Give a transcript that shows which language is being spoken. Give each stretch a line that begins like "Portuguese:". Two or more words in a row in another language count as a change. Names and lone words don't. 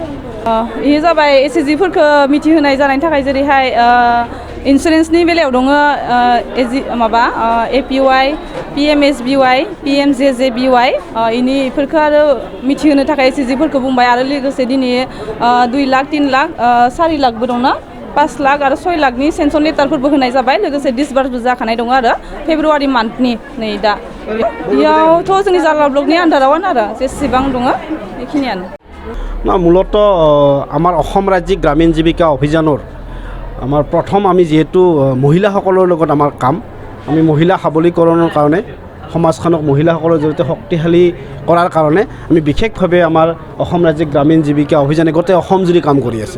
Bodo: बेयो जाबाय एसएचजिफोरखौ मिथिहोनाय जानायनि थाखाय, जेरैहाय इन्सुरेन्सनि बेलायाव दङ माबा एपिवाइ, पिएमएसबिवाइ, पिएमजेजेबिवाइ इनिफोरखौ आरो मिथिहोनो थाखाय एसएचजिफोरखौ बुंबाय। आरो लोगोसे दिनै 2 लाख, 3 लाख, 4 लाखबो दंना, 5 लाख आरो 6 लाखनि सेंसन लेटारफोरबो होनाय जाबाय। लोगोसे डिसबार्सबो जाखानाय दङ आरो फेब्रुवारि मान्थनि नै दा। बेयावथ' जोंनि जाला ब्लकनि आन्दारावनो आरो जेसेबां दङ बेखिनियानो।
Assamese: মূলত আমাৰ অসম ৰাজ্যিক গ্ৰামীণ জীৱিকা অভিযানৰ আমাৰ প্ৰথম আমি যিহেতু মহিলাসকলৰ লগত আমাৰ কাম, আমি মহিলা সবলীকৰণৰ কাৰণে সমাজখনক মহিলাসকলৰ জৰিয়তে শক্তিশালী কৰাৰ কাৰণে আমি বিশেষভাৱে আমাৰ অসম ৰাজ্যিক গ্ৰামীণ জীৱিকা অভিযানে গোটেই অসম জুৰি কাম কৰি আছে।